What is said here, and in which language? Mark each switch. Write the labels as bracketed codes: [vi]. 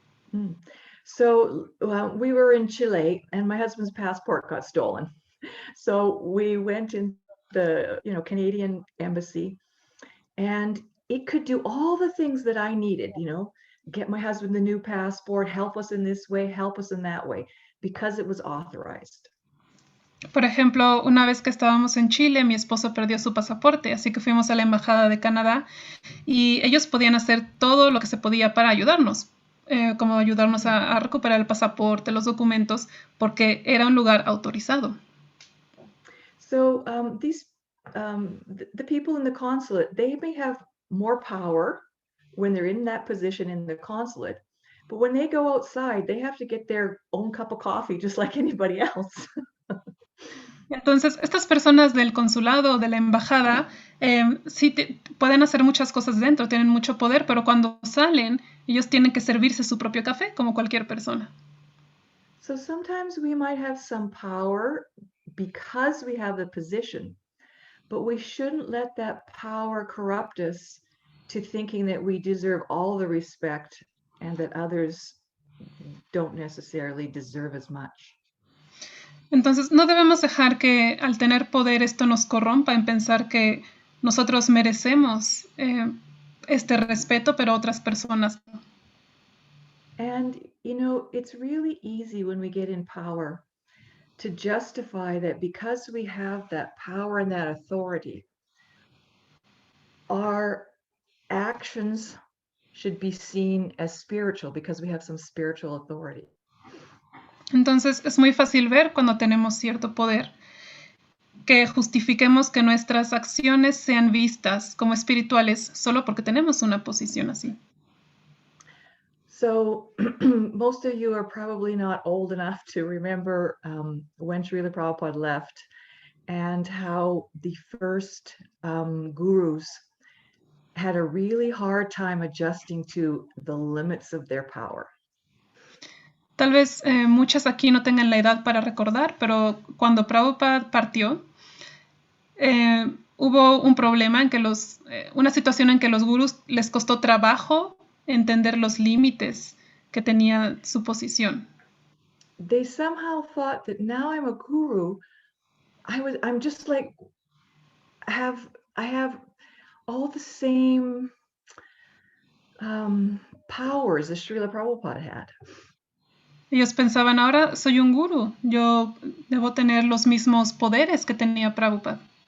[en] Mm. So we were in Chile, and my husband's passport got stolen. So we went in the Canadian embassy, and it could do all the things that I needed, get my husband the new passport, help us in this way, help us in that way, because it was authorized. [es] Por ejemplo, una vez que estábamos en Chile, mi esposo perdió su pasaporte, así que fuimos a la Embajada de Canadá y ellos podían hacer todo lo que se podía para ayudarnos, como ayudarnos a recuperar el pasaporte, los documentos, porque era un lugar autorizado. [en] So the people in the consulate, they may have more power when they're in that position in the consulate, but when they go outside, they have to get their own cup of coffee just like anybody else. [es] Entonces, estas personas del consulado o de la embajada sí pueden hacer muchas cosas dentro, tienen mucho poder, pero cuando salen, ellos tienen que servirse su propio café como cualquier persona. [en] So sometimes we might have some power because we have the position, but we shouldn't let that power corrupt us to thinking that we deserve all the respect and that others don't necessarily deserve as much. [es] Entonces, no debemos dejar que al tener poder esto nos corrompa en pensar que nosotros merecemos este respeto, pero otras personas no. [en] And, it's really easy when we get in power to justify that because we have that power and that authority, our actions should be seen as spiritual because we have some spiritual authority. [es] Entonces, es muy fácil ver cuando tenemos cierto poder que justifiquemos que nuestras acciones sean vistas como espirituales solo porque tenemos una posición así. [en] So most of you are probably not old enough to remember when Srila Prabhupada left and how the first gurus had a really hard time adjusting to the limits of their power. [es] Tal vez muchas aquí no tengan la edad para recordar, pero cuando Prabhupada partió, hubo un problema en que una situación en que los gurús les costó trabajo entender los límites que tenía su posición. [en] They somehow thought that now I'm a guru, I'm just like I have all the same powers as Srila Prabhupada had. [es] Ellos pensaban, ahora soy un gurú, yo debo tener los mismos poderes que tenía Prabhupada.